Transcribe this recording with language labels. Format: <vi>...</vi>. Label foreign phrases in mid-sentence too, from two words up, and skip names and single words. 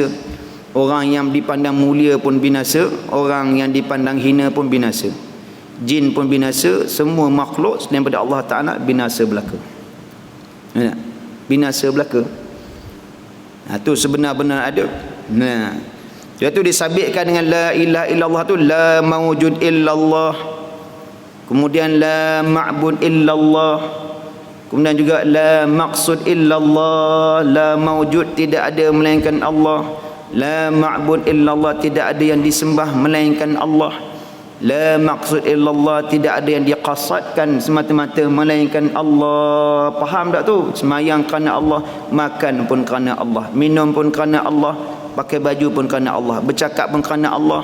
<ms>Orang yang dipandang mulia pun binasa, orang yang dipandang hina pun binasa. Jin pun binasa, semua makhluk selain daripada Allah Ta'ala binasa belaka. Binasa belaka. Itu sebenar-benar ada. Dia tu disabitkan dengan</ms> <ar>لا إله إلا الله</ar> <ms>tu,</ms> <ar>لا موجود إلا الله. Kemudian لا معبود إلا الله.</ar> <ms>Kemudian juga</ms> <ar>لا مقصود إلا الله، لا موجود,</ar> <ms>tidak ada melainkan Allah.</ms> <ar>لا معبود إلا الله,</ar> <ms>tidak ada yang disembah melainkan Allah.</ms> <ar>لا مقصود إلا الله,</ar> <ms>tidak ada yang diqasadkan semata-mata melainkan Allah. Faham tak tu? Semayang kerana Allah, makan pun kerana Allah, minum pun kerana Allah, pakai baju pun kerana Allah, bercakap pun kerana Allah.</ms>